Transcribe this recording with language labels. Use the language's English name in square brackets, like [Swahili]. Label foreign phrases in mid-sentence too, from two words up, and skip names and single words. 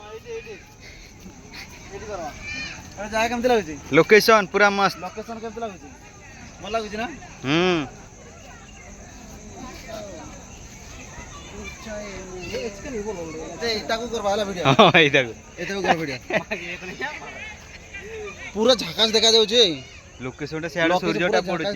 [Odia] ଜାଗା କେମିତି ଲାଗୁଛି [Bangla] লোকেশন পুরা মস্ত [Odia] ଲୋକେସନ କେମିତି ଲାଗୁଛି ଭଲ ଲାଗୁଛି ନା ଏଇଟାକୁ କରିବା ହେଲା ଭିଡ଼ିଓ ଏଇଟାକୁ ଏଇଟାକୁ କର ଭିଡ଼ିଓ ପୁରା ଝାକାସ ଦେଖାଯାଉଛି ଲୋକେଶନଟା ସିଆଡେ ସୂର୍ଯ୍ୟଟା ପଡୁଛି